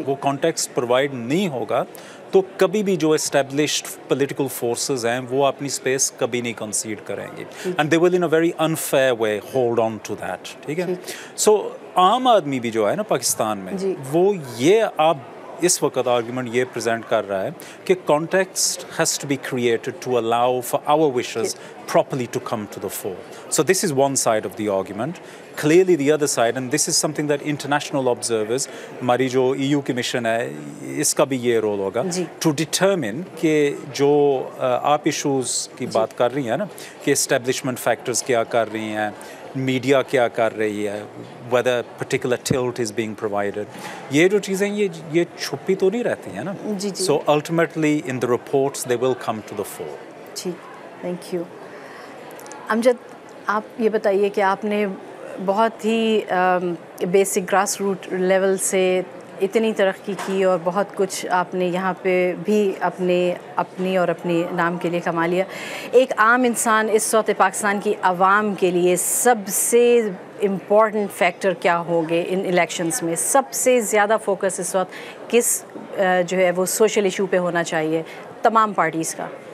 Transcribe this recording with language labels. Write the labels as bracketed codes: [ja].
[ur] وہ context provide نہیں ہوگا تو کبھی بھی جو اسٹیبلشڈ پولیٹیکل فورسز ہیں وہ اپنی اسپیس کبھی نہیں کنسیڈ کریں گے [en] And they will in a very unfair way hold on to that. [ur] ٹھیک ہے، سو عام آدمی بھی جو ہے نا پاکستان میں وہ یہ آپ اس وقت آرگیومنٹ یہ پریزنٹ کر رہا ہے کہ [en] Context has to be created to allow for our wishes properly to come to the fore. So this is one side of the argument. Clearly the other side, and this is something that international observers, [ur] ہماری جو EU کی mission ہے اس کا بھی یہ role ہوگا [en] to determine [ur] کہ جو آپ ایشوز کی بات کر رہی ہیں نا کہ اسٹیبلشمنٹ فیکٹرز کیا کر رہی ہیں، میڈیا کیا کر رہی ہے، [en] whether particular tilt is being provided، [ur] یہ جو چیزیں یہ چھپی تو نہیں رہتی ہیں نا. [en] So ultimately in the reports they will come to the fore. [ur] ٹھیک، تھینک یو. امجد، آپ یہ بتائیے کہ آپ نے بہت ہی بیسک گراس روٹ لیول سے اتنی ترقی کی اور بہت کچھ آپ نے یہاں پہ بھی اپنی اور اپنے نام کے لیے کما لیا. ایک عام انسان اس وقت پاکستان کی عوام کے لیے سب سے امپورٹنٹ فیکٹر کیا ہوں گے ان الیکشنز میں؟ سب سے زیادہ فوکس اس وقت کس جو ہے وہ سوشل ایشو پہ ہونا چاہیے تمام پارٹیز کا؟